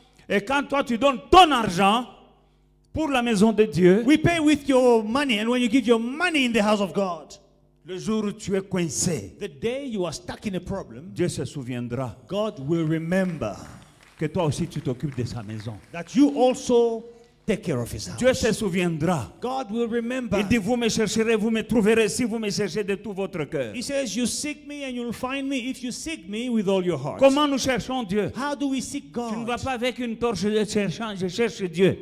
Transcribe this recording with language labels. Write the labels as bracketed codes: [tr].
[fr] Et quand toi tu donnes ton argent pour la maison de Dieu, [en] We pay with your money, and when you give your money in the house of God, [fr] le jour où tu es coincé, [en] the day you are stuck in a problem, [fr] Dieu se souviendra [en] God will remember [fr] que toi aussi tu t'occupes de sa maison. [en] that you also take care of his house. [fr] Dieu se souviendra. [en] God will remember. [fr] Il dit, vous me chercherez, vous me trouverez si vous me cherchez de tout votre cœur. [en] He says, you seek me and you'll find me if you seek me with all your heart. [fr] Comment nous cherchons Dieu? [en] How do we seek [fr] Tu ne vas [en] God? [fr] pas avec une torche de cherchant, je cherche Dieu.